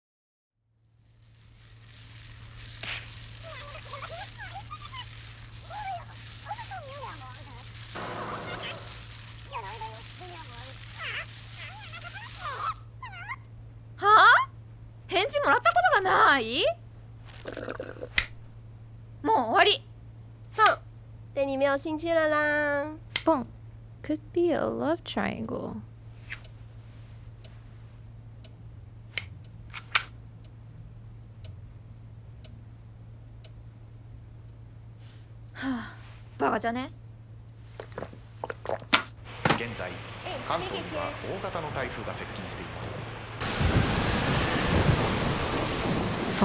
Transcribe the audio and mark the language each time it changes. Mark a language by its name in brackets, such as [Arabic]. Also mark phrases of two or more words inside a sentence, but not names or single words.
[Japanese] はあ？返事もらったことがない？もう終わり。 [Chinese] 哼，对你没有兴趣了啦。 [English] Bunk. Could be a love triangle. [Japanese] バカじゃね？現在関東には大型の台風が接近しています。